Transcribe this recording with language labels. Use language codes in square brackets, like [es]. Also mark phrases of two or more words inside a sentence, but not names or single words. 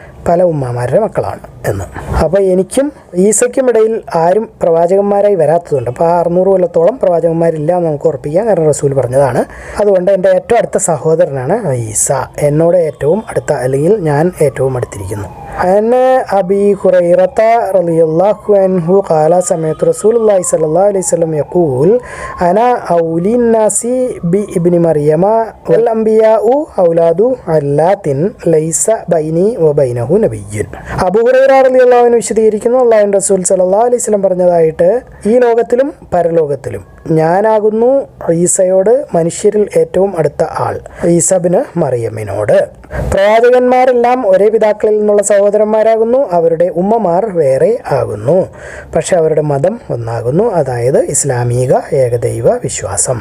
[ml] പല ഉമ്മമാരുടെ മക്കളാണ് എന്ന്. അപ്പോൾ എനിക്കും ഈസയ്ക്കും ഇടയിൽ ആരും പ്രവാചകന്മാരായി വരാത്തതുണ്ട്. അപ്പോൾ 600 കൊല്ലത്തോളം പ്രവാചകന്മാരില്ല എന്ന് നമുക്ക് ഉറപ്പിക്കാം. കാരണം റസൂൽ പറഞ്ഞതാണ്. അതുകൊണ്ട് എൻ്റെ ഏറ്റവും അടുത്ത സഹോദരനാണ് ഈസ. എന്നോട് ഏറ്റവും അടുത്ത, അല്ലെങ്കിൽ ഞാൻ ഏറ്റവും അടുത്തിരിക്കുന്നു. [ar] عن أبي هريرة رضي الله عنه قال سمعت رسول الله صلى الله عليه وسلم يقول أنا أولي الناس بابن مريم والأنبياء أولاد علات ليس بيني وبينه نبي. [ml] അബൂ ഹുറൈറ [ar] رضي الله عنه [ml] വിശദീകരിക്കുന്നു, അല്ലാഹുവിൻ്റെ റസൂൽ [ar] صلى الله عليه وسلم [ml] പറഞ്ഞതായിട്ട്, ഈ ലോകത്തിലും പരലോകത്തിലും ഞാനാകുന്നു ഈസയോട് മനുഷ്യരിൽ ഏറ്റവും അടുത്ത ആൾ, ഈസ ഇബ്നു മറിയമിനോട്. പ്രവാചകന്മാരെല്ലാം ഒരേ പിതാക്കളിൽ നിന്നുള്ള സഹോദരന്മാരാകുന്നു, അവരുടെ ഉമ്മമാർ വേറെ ആകുന്നു, പക്ഷെ അവരുടെ മതം ഒന്നാകുന്നു, അതായത് ഇസ്ലാമിക ഏകദൈവ വിശ്വാസം.